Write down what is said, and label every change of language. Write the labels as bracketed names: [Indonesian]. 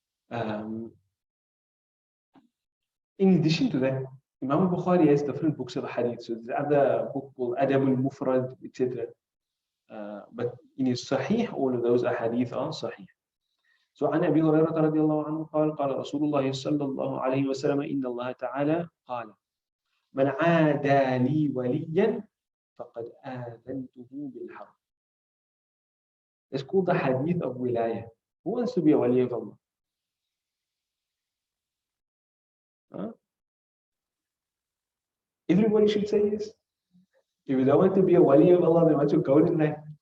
[English] In addition to that, Imam Bukhari has different books of hadith. So there's other book called Adab al-Mufrad, etc. But in his Sahih, all of those hadith are Sahih. [Arabic] So عن أبي هريرة رضي الله عنه قال قال رسول الله صلى الله عليه وسلم إن الله تعالى قال من عادى لي وليا فقد آذنته بالحرب. [English] It's called the hadith of wilayah. Who wants to be a wali of Allah? Huh? Everybody should say yes. If you don't want to be a wali of Allah, then want to go in life.